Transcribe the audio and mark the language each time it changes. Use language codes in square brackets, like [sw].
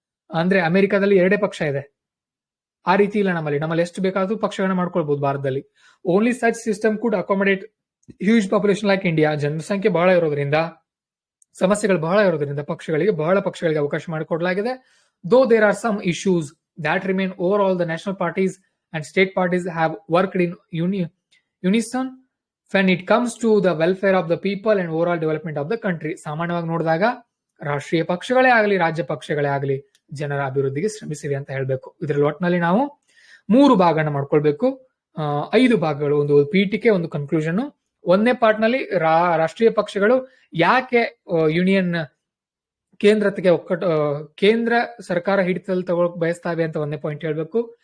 [kn] ಅಂದ್ರೆ ಅಮೆರಿಕದಲ್ಲಿ 2 ಪಕ್ಷ ಇದೆ, ಆ ರೀತಿ ಇಲ್ಲ ನಮ್ಮಲ್ಲಿ ಎಷ್ಟು ಬೇಕಾದ್ರೂ ಪಕ್ಷಗಳನ್ನ ಮಾಡ್ಕೊಳ್ಬಹುದು ಭಾರತದಲ್ಲಿ. [en] Only such system could accommodate huge population like India. [kn] ಜನಸಂಖ್ಯೆ ಬಹಳ ಇರೋದ್ರಿಂದ, ಸಮಸ್ಯೆಗಳು ಬಹಳ ಇರೋದ್ರಿಂದ ಬಹಳ ಪಕ್ಷಗಳಿಗೆ ಅವಕಾಶ ಮಾಡಿಕೊಡಲಾಗಿದೆ. [en] Though there are some issues that remain, overall the national parties and state parties have worked in unison when it comes to the welfare of the people and overall development of the country. [kn] ಸಾಮಾನ್ಯವಾಗಿ ನೋಡಿದಾಗ ರಾಷ್ಟ್ರೀಯ ಪಕ್ಷಗಳೇ ಆಗಲಿ ರಾಜ್ಯ ಪಕ್ಷಗಳೇ ಆಗಲಿ ಜನರ ಅಭಿವೃದ್ಧಿಗೆ ಶ್ರಮಿಸಿವೆ ಅಂತ ಹೇಳ್ಬೇಕು. ಇದರಲ್ಲಿ ಒಟ್ಟಿನಲ್ಲಿ ನಾವು 3 ಭಾಗನ ಮಾಡ್ಕೊಳ್ಬೇಕು. 5 ಭಾಗಗಳು, ಒಂದು ಪೀಠಿಕೆ, ಒಂದು ಕನ್ಕ್ಲೂಷನ್. 1ನೇ ಪಾರ್ಟ್ ನಲ್ಲಿ ರಾಷ್ಟ್ರೀಯ ಪಕ್ಷಗಳು ಯಾಕೆ ಯೂನಿಯನ್ ಕೇಂದ್ರತೆಗೆ ಕೇಂದ್ರ ಸರ್ಕಾರ ಹಿಡಿತದಲ್ಲಿ ತಗೊಳಕ್ ಬಯಸ್ತಾವೆ ಅಂತ 1ನೇ ಪಾಯಿಂಟ್ ಹೇಳ್ಬೇಕು.